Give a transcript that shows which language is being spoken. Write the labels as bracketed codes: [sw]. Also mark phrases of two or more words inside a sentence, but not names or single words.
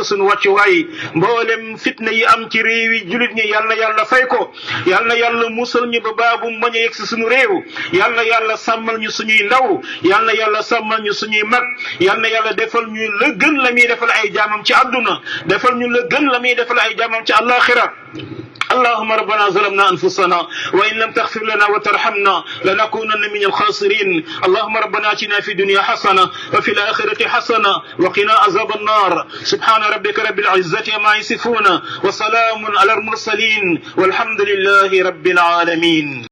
[wo] suñu wàccuwaay mboolem fitna yi am ci réew wi julit ñi yal na yàlla fay ko yal na yàlla musal ñu ba baabu mañ a yegg si suñu réew yal na yàlla sàmmal ñu suñuy ndaw yal na yàlla sàmmal ñu suñuy mag yal na yàlla defal ñu la gën la muy defal ay jaamam ci àdduna defal ñu la gën la muy defal ay jaamam ci àllaaxira [ar] اللهم ربنا ظلمنا أنفسنا وإن لم تغفر لنا وترحمنا لنكونن من الخاسرين اللهم ربنا آتنا في الدنيا حسنة وفي الآخرة حسنة وقنا عذاب النار سبحان ربك رب العزة عما يصفون وسلام على المرسلين والحمد لله رب العالمين